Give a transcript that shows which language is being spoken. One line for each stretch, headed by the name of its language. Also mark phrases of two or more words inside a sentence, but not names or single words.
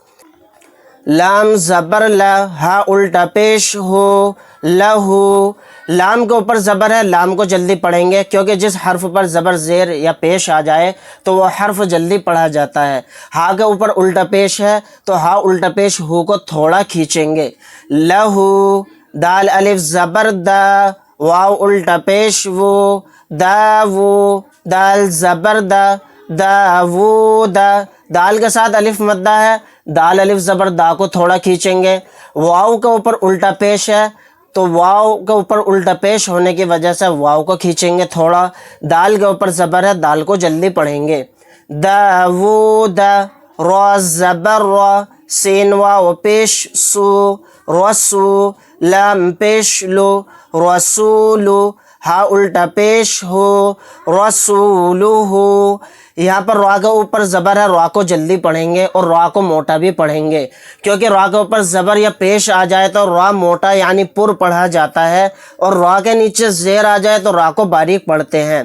Urdu: لام زبر لا، ہا الٹا پیش ہو، لہو، لام کے اوپر زبر ہے، لام کو جلدی پڑھیں گے کیونکہ جس حرف پر زبر زیر یا پیش آ جائے تو وہ حرف جلدی پڑھا جاتا ہے۔ ہا کے اوپر الٹا پیش ہے تو ہا الٹا پیش ہو کو تھوڑا کھینچیں گے۔ لہو، دال الف زبر دا، واو الٹا پیش وو، دا وو، دال زبر دا، دا وو دا، دال کے ساتھ الف مدہ ہے، دال الف زبر دا کو تھوڑا کھینچیں گے۔ واو کے اوپر الٹا پیش ہے تو واو کے اوپر الٹا پیش ہونے کی وجہ سے واو کو کھینچیں گے تھوڑا۔ دال کے اوپر زبر ہے، دال کو جلدی پڑھیں گے۔ دا وو دا، را زبر را، سین واو پیش سو، رسو، لام پیش لو، رسولو، ہا الٹا پیش ہو، رسولو ہو۔ یہاں پر را کے اوپر زبر ہے، را کو جلدی پڑھیں گے اور را کو موٹا بھی پڑھیں گے، کیونکہ را کے اوپر زبر یا پیش آ جائے تو را موٹا یعنی پر پڑھا جاتا ہے، اور را کے نیچے زیر آ جائے تو را کو باریک پڑھتے ہیں۔